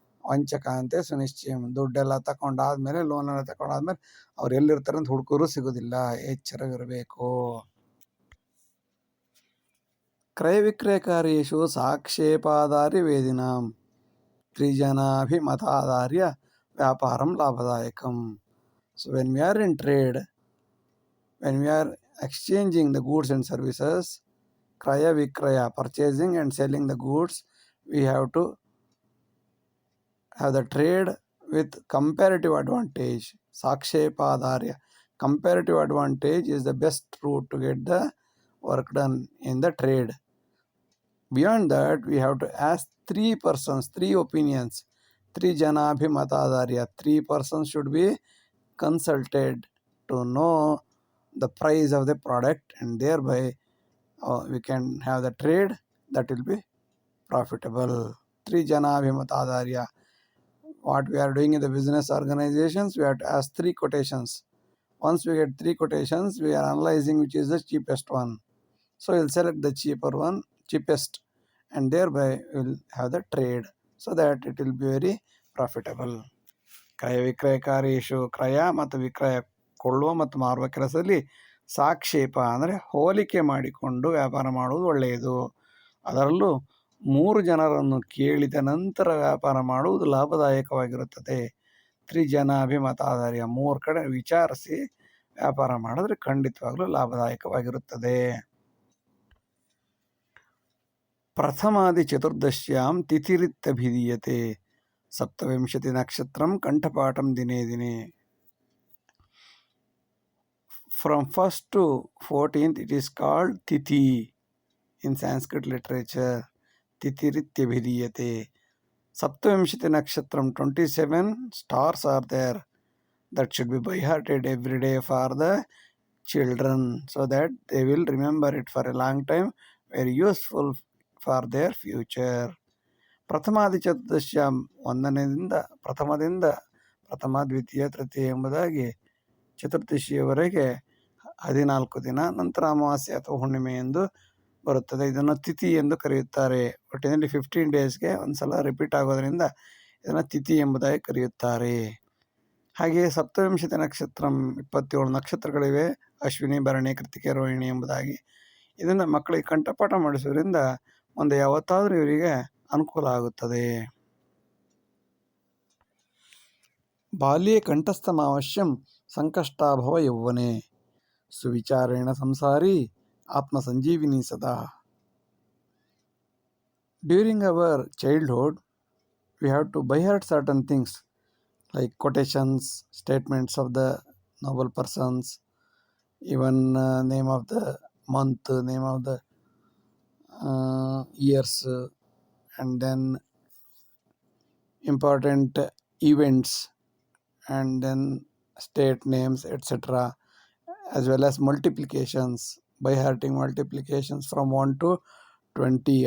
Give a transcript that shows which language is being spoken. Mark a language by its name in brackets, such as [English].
[Sanskrit] ವಂಚಕ ಅಂತೆ ಸುನಿಶ್ಚಯಂ, [Kannada] ದುಡ್ಡೆಲ್ಲ ತಗೊಂಡಾದ್ಮೇಲೆ, ಲೋನೆಲ್ಲ ತಗೊಂಡಾದ್ಮೇಲೆ ಅವ್ರು ಎಲ್ಲಿರ್ತಾರೆ ಅಂತ ಹುಡುಕರು ಸಿಗೋದಿಲ್ಲ. ಎಚ್ಚರವಿರಬೇಕು. [Sanskrit] ಕ್ರಯ ವಿಕ್ರಯಕಾರ್ಯೇಷು ಸಾಕ್ಷೇಪಾಧಾರ್ಯ ವೇದಿನಾಂ ತ್ರಿಜನಾಭಿಮತಾಧಾರ್ಯ ವ್ಯಾಪಾರಂ ಲಾಭದಾಯಕಂ. [English] So when we are in trade, when we are exchanging the goods and services, kraya vikraya, purchasing and selling the goods, we have to have the trade with comparative advantage. Sakshepadharya, comparative advantage is the best route to get the work done in the trade. Beyond that, we have to ask three persons, three opinions. Trijanabhimatadharya, three persons should be consulted to know the price of the product, and thereby we can have the trade that will be profitable. Trijanabhimatadharya. What we are doing in the business organizations, we have to ask three quotations. Once we get three quotations, we are analyzing which is the cheapest one. So we'll select the cheapest, and thereby we'll have the trade, so that it will be very profitable. [Sanskrit] ಕ್ರಯ ವಿಕ್ರಯಕಾರ್ಯೇಷು, [Kannada] ಕ್ರಯ ಮತ್ತು ವಿಕ್ರಯ, ಕೊಳ್ಳುವ ಮತ್ತು ಮಾರುವ ಕೆಲಸದಲ್ಲಿ ಸಾಕ್ಷೇಪ ಅಂದರೆ ಹೋಲಿಕೆ ಮಾಡಿಕೊಂಡು ವ್ಯಾಪಾರ ಮಾಡುವುದು ಒಳ್ಳೆಯದು. ಅದರಲ್ಲೂ 3 ಜನರನ್ನು ಕೇಳಿದ ನಂತರ ವ್ಯಾಪಾರ ಮಾಡುವುದು ಲಾಭದಾಯಕವಾಗಿರುತ್ತದೆ. ತ್ರಿಜನಾಭಿಮತಾಧಾರ್ಯ, 3 ಕಡೆ ವಿಚಾರಿಸಿ ವ್ಯಾಪಾರ ಮಾಡಿದ್ರೆ ಖಂಡಿತವಾಗಲೂ ಲಾಭದಾಯಕವಾಗಿರುತ್ತದೆ. [Sanskrit] ಪ್ರಥಮಾದಿ ಚತುರ್ದಶ್ಯಾಂ ತಿಥಿರಿತ್ಯಭಿಧೀಯತೆ. ಸಪ್ತವಿಂಶತಿ ನಕ್ಷತ್ರಂ ಕಂಠಪಾಠಂ ದಿನೇ ದಿನೇ. [English] From 1st to 14th it is called Tithi in Sanskrit literature. [Sanskrit] Tithirityabhidiyate. Saptavimshati Nakshatram, [English] 27 stars are there. That should be by hearted every day for the children, so that they will remember it for a long time. Very useful for their future. [Sanskrit] ಪ್ರಥಮಾದಿ ಚತುರ್ದಶ್ಯ, [Kannada] ಪ್ರಥಮದಿಂದ ಪ್ರಥಮ, ದ್ವಿತೀಯ, ತೃತೀಯ ಎಂಬುದಾಗಿ ಚತುರ್ದಶಿಯವರೆಗೆ 14 ದಿನ, ನಂತರ ಅಮಾವಾಸ್ಯೆ ಅಥವಾ ಹುಣ್ಣಿಮೆ ಎಂದು ಬರುತ್ತದೆ. ಇದನ್ನು ತಿಥಿ ಎಂದು ಕರೆಯುತ್ತಾರೆ. ಒಟ್ಟಿನಲ್ಲಿ 15 ಡೇಸ್ಗೆ ಒಂದ್ಸಲ ರಿಪೀಟ್ ಆಗೋದ್ರಿಂದ ಇದನ್ನು ತಿಥಿ ಎಂಬುದಾಗಿ ಕರೆಯುತ್ತಾರೆ. ಹಾಗೆಯೇ [Sanskrit] ಸಪ್ತವಿಂಶತಿ ನಕ್ಷತ್ರಂ, [Kannada] 27 ನಕ್ಷತ್ರಗಳಿವೆ, ಅಶ್ವಿನಿ, ಭರಣಿ, ಕೃತಿಕೆ, ರೋಹಿಣಿ ಎಂಬುದಾಗಿ. ಇದನ್ನು ಮಕ್ಕಳಿಗೆ ಕಂಠಪಾಠ ಮಾಡಿಸೋದ್ರಿಂದ ಮುಂದೆ ಯಾವತ್ತಾದರೂ ಇವರಿಗೆ ಅನುಕೂಲ ಆಗುತ್ತದೆ. [Sanskrit] ಬಾಲ್ಯೇ ಕಂಠಸ್ಥಮಾವಶ್ಯಂ ಸಂಕಷ್ಟಾಭವ ಯೌವನೆ. सुविचारेण संसारी Atma Sanjeevini Sada. [English] During our childhood, we have to by heart certain things like quotations, statements of the noble persons, even name of the month, name of the years, and then important events, and then state names, etc., as well as multiplications, by hearting multiplications from 1 to 20.